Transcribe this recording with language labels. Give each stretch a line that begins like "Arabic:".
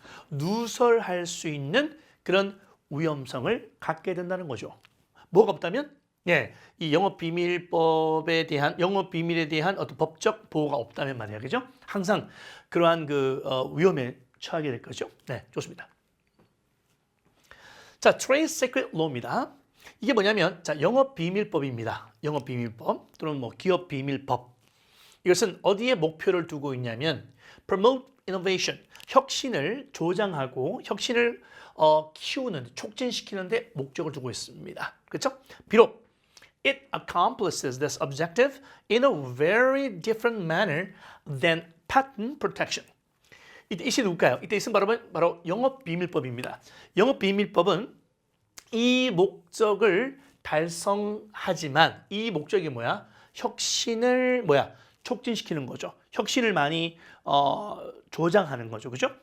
Korean: 누설할 수 있는 그런 위험성을 갖게 된다는 거죠. 뭐가 없다면? 예, 이 영업 비밀에 대한 어떤 법적 보호가 없다면 말이야, 그죠? 항상 그러한 위험에 처하게 될 거죠. 네, 좋습니다. 자, Trade Secret Law입니다. 이게 뭐냐면, 자, 영업 비밀법입니다. 영업 비밀법 또는 뭐 기업 비밀법. 이것은 어디에 목표를 두고 있냐면
English: promote innovation,
Korean: 혁신을 조장하고 혁신을 키우는, 촉진시키는 데 목적을 두고 있습니다. 그렇죠? 비록
English: it accomplishes this objective in a very different manner than patent protection.
Korean: 이때 이시 누굴까요? 이때 있은 바로 영업 비밀법입니다. 영업 비밀법은 이 목적을 달성하지만 이 목적이 뭐야? 혁신을 촉진시키는 거죠. 혁신을 많이 조장하는 거죠. 그죠?